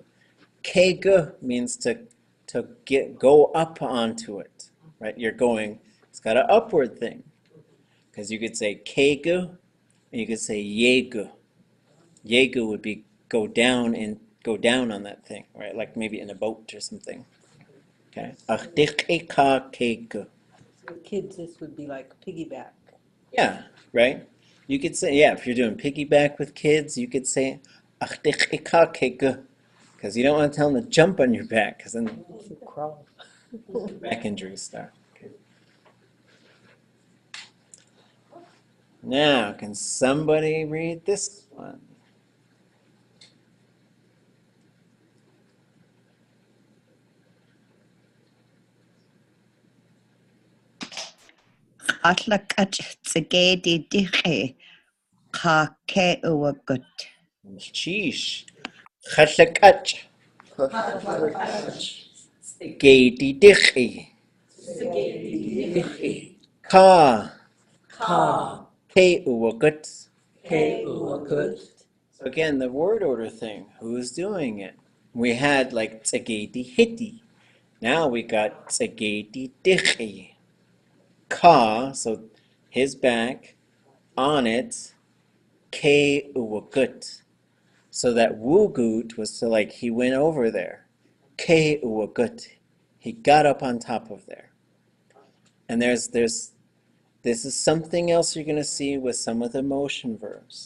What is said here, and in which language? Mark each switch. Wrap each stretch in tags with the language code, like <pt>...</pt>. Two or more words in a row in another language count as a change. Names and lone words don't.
<en>Kegu means to go up onto it. Right? You're going, it's got an upward thing. Because you could say kegu and you could say yegu. Yegu would be go down on that thing, right? Like maybe in a boat or something.</en> <tli>Okay. Alak'áchʼ kegu.</tli> <en>For kids, this would be like piggyback. Yeah, right? You could say, yeah, if you're doing piggyback with kids, you could say</en> <tli>alak'áchʼ kegu.</tli> <en>Because you don't want to tell them to jump on your back, because then Crawl. back injuries start. Okay. Now, can somebody read this one?</en> <tli>Alak'áchʼ S'igeidí ka ke uwagut. Sheesh. Alak'áchʼ. S'igeidí. S'igeidí. Ka. Ka. Ke uwakut. Ke uwakut.</tli> <en>So again, the word order thing. Who's doing it? We had like</en> <tli>S'igeidí hiti.</tli> <en>Now we got</en> <tli>S'igeidí dichi. Ka,</tli> <en>so his back, on it,</en> <tli>ke uwakut.</tli> <en>So that wugut was to like, he went over there.</en> <tli>Ke uwakut.</tli> <en>He got up on top of there. And this is something else you're going to see with some of the motion verbs.</en>